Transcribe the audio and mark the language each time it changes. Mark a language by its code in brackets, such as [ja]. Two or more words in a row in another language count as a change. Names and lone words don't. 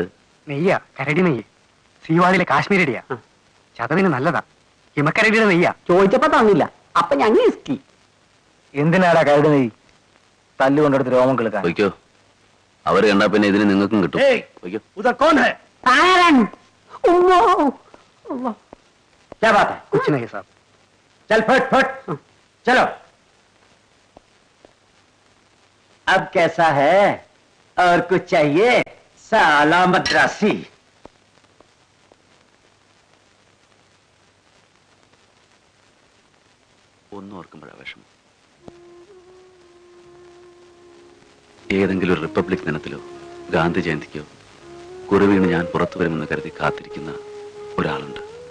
[ml] നെയ്യ, കരടി നെയ്യ്. സീവാളിലെ കാശ്മീരടിയാ. ചതവിന് നല്ലതാ. ഹിമക്കരടിയുടെ നെയ്യാ. ചോദിച്ചപ്പോ തന്നില്ല. അപ്പൊ ഞങ്ങൾ ഇസ്കി. എന്തിനാടാ കരട് നെയ് തല്ലുകൊണ്ടെടുത്ത് രോമം കിളുക്കാൻ? വയ്ക്കോ. അവര് കണ്ടാ പിന്നെ ഇതിന് നിങ്ങൾക്കും കിട്ടും. വയ്ക്കോ. [hi] क्या बात है? कुछ नहीं साहब. चल फट फट चलो. अब कैसा है? और कुछ चाहिए? साला मद्रासी. [ml] ഒന്നും ഓർക്കുമ്പോഴാ വിഷമം. ഏതെങ്കിലും ഒരു റിപ്പബ്ലിക് ദിനത്തിലോ ഗാന്ധി ജയന്തിക്കോ കുറുവീണ് ഞാൻ പുറത്തു വരുമെന്ന് കരുതി കാത്തിരിക്കുന്ന ഒരാളുണ്ട്.